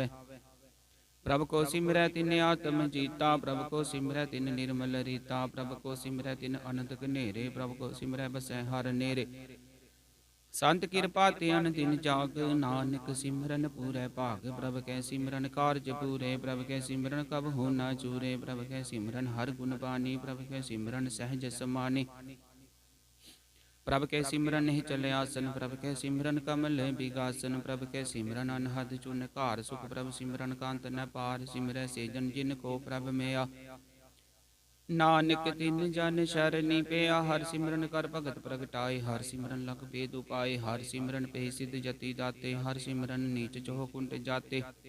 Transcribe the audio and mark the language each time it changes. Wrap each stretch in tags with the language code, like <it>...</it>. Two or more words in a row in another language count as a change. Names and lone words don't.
<pa>ਪ੍ਰਭ ਕਉ ਸਿਮਰਹਿ ਤਿਨ ਆਤਮੁ ਜੀਤਾ, ਪ੍ਰਭ ਕਉ ਸਿਮਰਹਿ ਤਿਨ ਨਿਰਮਲ ਰੀਤਾ। ਪ੍ਰਭ ਕਉ ਸਿਮਰਹਿ ਤਿਨ ਅਨੰਦ ਘਨੇਰੇ, ਪ੍ਰਭ ਕਉ ਸਿਮਰਹਿ ਬਸਹਿ ਹਰਿ ਨੇਰੇ। ਸੰਤ ਕ੍ਰਿਪਾ ਤੇ ਅਨਦਿਨੁ ਜਾਗਿ, ਨਾਨਕ ਸਿਮਰਨੁ ਪੂਰੈ ਭਾਗਿ। ਪ੍ਰਭ ਕੈ ਸਿਮਰਨਿ ਕਾਰਜ ਪੂਰੇ, ਪ੍ਰਭ ਕੈ ਸਿਮਰਨਿ ਕਬਹੁ ਨ ਝੂਰੇ। ਪ੍ਰਭ ਕੈ ਸਿਮਰਨਿ ਹਰਿ ਗੁਨ ਬਾਨੀ, ਪ੍ਰਭ ਕੈ ਸਿਮਰਨਿ ਸਹਜਿ ਸਮਾਨੀ। ਪ੍ਰਭ ਕੈ ਸਿਮਰਨਿ ਨਿਹਚਲ ਆਸਨੁ, ਪ੍ਰਭ ਕੈ ਸਿਮਰਨਿ ਕਮਲ ਬਿਗਾਸਨੁ। ਪ੍ਰਭ ਕੈ ਸਿਮਰਨਿ ਅਨਹਦ ਝੁਨਕਾਰ ਸੁਖ, ਪ੍ਰਭ ਸਿਮਰਨ ਅੰਤੁ ਨ ਪਾਰ। ਸਿਮਰਹਿ ਸੇ ਜਨ ਜਿਨ ਕਉ ਪ੍ਰਭ ਮਇਆ, ਨਾਨਕ ਤਿਨ ਜਨ ਸਰਨੀ ਪਇਆ। ਹਰਿ ਸਿਮਰਨੁ ਕਰਿ ਭਗਤ ਪ੍ਰਗਟਾਏ, ਹਰਿ ਸਿਮਰਨਿ ਲਗਿ ਬੇਦ ਉਪਾਏ। ਹਰਿ ਸਿਮਰਨਿ ਭਏ ਸਿਧ ਜਤੀ ਦਾਤੇ, ਹਰਿ ਸਿਮਰਨਿ ਨੀਚ ਚਹੁ ਕੁੰਟ ਜਾਤੇ।</pa>